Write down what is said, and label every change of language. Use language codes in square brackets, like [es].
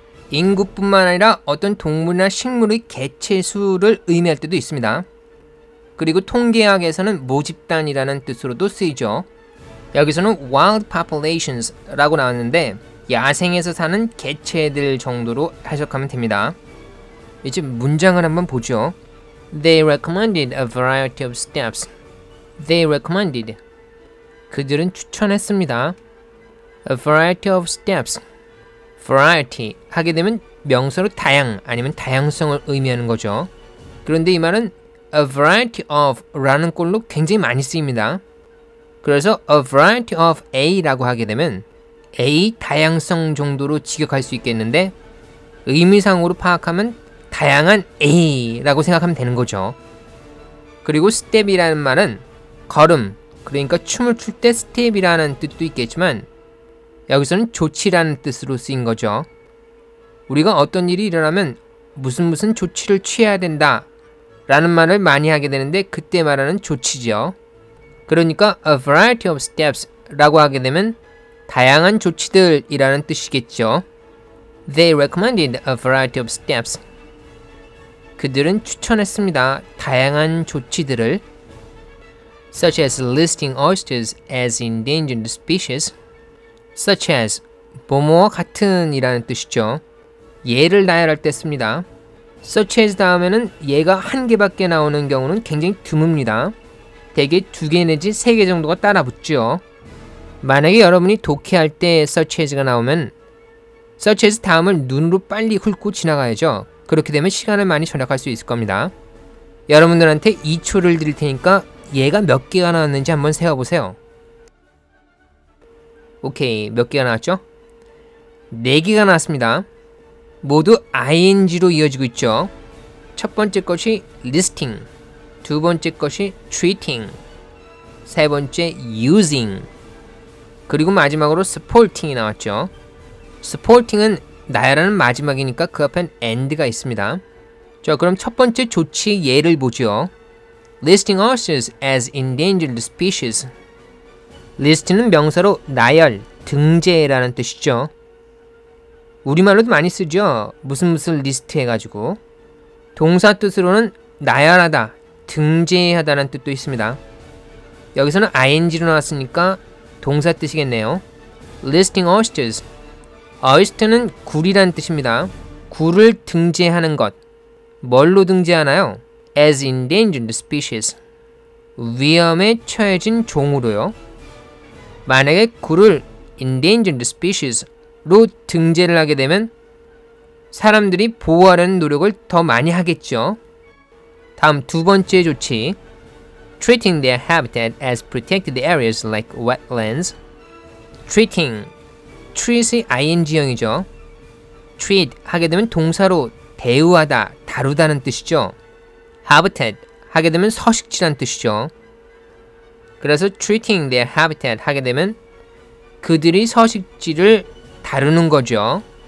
[ko] 인구뿐만 아니라 어떤 동물이나 식물의 개체 수를 의미할 때도 있습니다. 그리고 통계학에서는 모집단이라는 뜻으로도 쓰이죠. 여기서는 [en] wild populations [ko] 라고 나왔는데 야생에서 사는 개체들 정도로 해석하면 됩니다. 이제 문장을 한번 보죠. [en] They recommended a variety of steps. They recommended. [ko] 그들은 추천했습니다. [en] A variety of steps. [ko] variety 하게 되면 명사로 다양 아니면 다양성을 의미하는 거죠. 그런데 이 말은 a variety of 라는 꼴로 굉장히 많이 쓰입니다. 그래서 a variety of A라고 하게 되면 A 다양성 정도로 직역할 수 있겠는데 의미상으로 파악하면 다양한 A라고 생각하면 되는 거죠. 그리고 step이라는 말은 걸음, 그러니까 춤을 출 때 스텝이라는 뜻도 있겠지만 여기서는 조치라는 뜻으로 쓰인 거죠. 우리가 어떤 일이 일어나면 무슨 조치를 취해야 된다 라는 말을 많이 하게 되는데 그때 말하는 조치죠. 그러니까 [en] a variety of steps [ko] 라고 하게 되면 다양한 조치들이라는 뜻이겠죠. [en] They recommended a variety of steps. [ko] 그들은 추천했습니다. 다양한 조치들을 [en] such as listing oysters as endangered species. [ko] such as 뭐뭐와 같은 이라는 뜻이죠. 예를 나열할 때 씁니다. such as 다음에는 예가 한 개밖에 나오는 경우는 굉장히 드뭅니다. 대개 2개 내지 3개 정도가 따라 붙죠. 만약에 여러분이 독해할 때 such as가 나오면 such as 다음을 눈으로 빨리 훑고 지나가야죠. 그렇게 되면 시간을 많이 절약할 수 있을 겁니다. 여러분들한테 2초를 드릴 테니까 얘가 몇 개가 나왔는지 한번 세어보세요. 오케이, 몇 개가 나왔죠? 4개가 나왔습니다. 모두 ing로 이어지고 있죠. 첫 번째 것이 listing, 두 번째 것이 treating, 세 번째 using, 그리고 마지막으로 supporting이 나왔죠. supporting은 나열하는 마지막이니까 그 앞엔 and가 있습니다. 자, 그럼 첫 번째 조치 예를 보죠. [en] listing oysters as endangered species. [ko] list는 명사로 나열, 등재라는 뜻이죠. 우리말로도 많이 쓰죠. 무슨 리스트 해가지고. 동사 뜻으로는 나열하다, 등재하다라는 뜻도 있습니다. 여기서는 ing로 나왔으니까 동사 뜻이겠네요. [en] listing oysters. [ko] oyster는 굴이라는 뜻입니다. 굴을 등재하는 것. 뭘로 등재하나요? [en] as endangered species. [ko] 위험에 처해진 종으로요. 만약에 굴을 endangered species로 등재를 하게 되면 사람들이 보호하려는 노력을 더 많이 하겠죠. 다음 두 번째 조치. [en] treating their habitat as protected areas like wetlands. [ko] treating, treat의 ing형이죠. treat 하게 되면 동사로 대우하다, 다루다는 뜻이죠. habitat 하게 되면 서식지란 뜻이죠. 그래서 [en] treating their habitat [ko] 하게 되면 그들이 서식지를 다루는 거죠.